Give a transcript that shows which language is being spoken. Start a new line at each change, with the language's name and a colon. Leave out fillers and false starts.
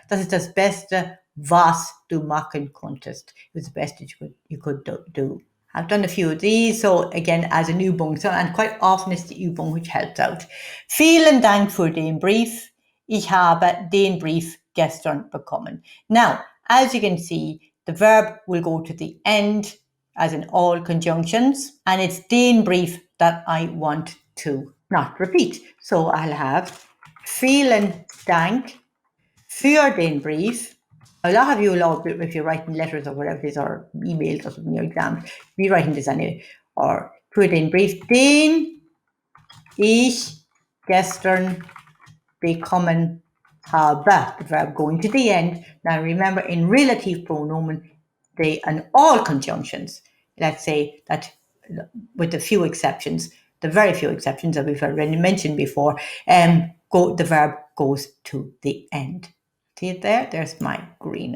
German: Das ist das Beste, was du machen konntest.
English: It was the best you could do. I've done a few of these, so again, as an Übung. So, and quite often it's the Übung which helps out.
German: Vielen Dank für den Brief. Ich habe den Brief gestern bekommen.
English: Now, as you can see, the verb will go to the end, as in all conjunctions, and it's den Brief that I want to not repeat. So I'll have
German: vielen Dank für den Brief.
English: A lot of you, if you're writing letters or whatever it is, or emails or something in your exams, be writing this anyway.
German: Or für den Brief, den ich gestern bekommen habe.
English: The verb going to the end. Now remember, in relative pronomen, they, and all conjunctions, let's say that with a few exceptions, the very few exceptions that we've already mentioned before, the verb goes to the end. See it there? There's my green.